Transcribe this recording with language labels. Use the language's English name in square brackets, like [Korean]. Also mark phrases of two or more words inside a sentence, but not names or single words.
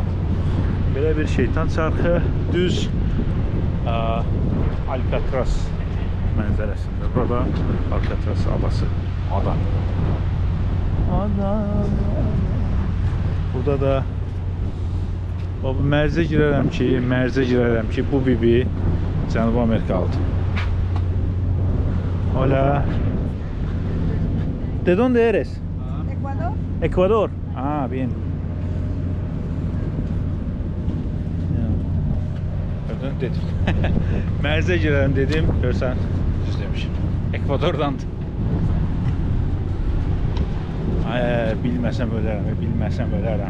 [Azerbaijani] Belə bir şeytan çarxı düz Alcatraz mənzərəsində. Burada Alcatraz adası. Ada. Burada da mərzə girərəm ki, bu bibi Cənubi Amerikalıdır. [Spanish] Hola. ¿De dónde eres? Ecuador. Ecuador. Ah, bien. [Azerbaijani] Gördün, dedim. Mərzə girərəm dedim, görsən, düz demişim. Ekvadordandır. Bilməsəm ölərəm.